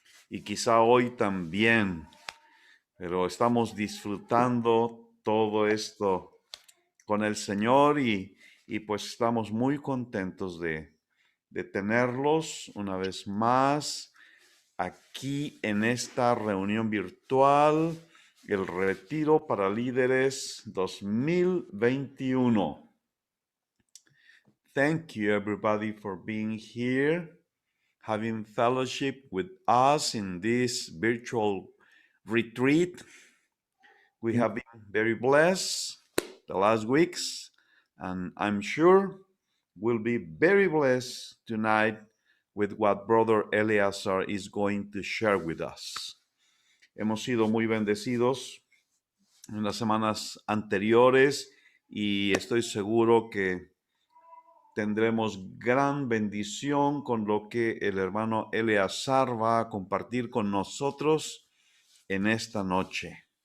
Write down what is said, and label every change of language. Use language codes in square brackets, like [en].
[es] y quizá hoy también, pero estamos disfrutando todo esto con el Señor y pues estamos muy contentos de tenerlos una vez más aquí en esta reunión virtual, el Retiro para Líderes 2021. [en] Thank you everybody for being here, having fellowship with us in this virtual retreat. We have been very blessed the last weeks, and I'm sure we'll be very blessed tonight with what Brother Eleazar is going to share with us. [es] Hemos sido muy bendecidos en las semanas anteriores y estoy seguro que tendremos gran bendición con lo que el hermano Eleazar va a compartir con nosotros en esta noche.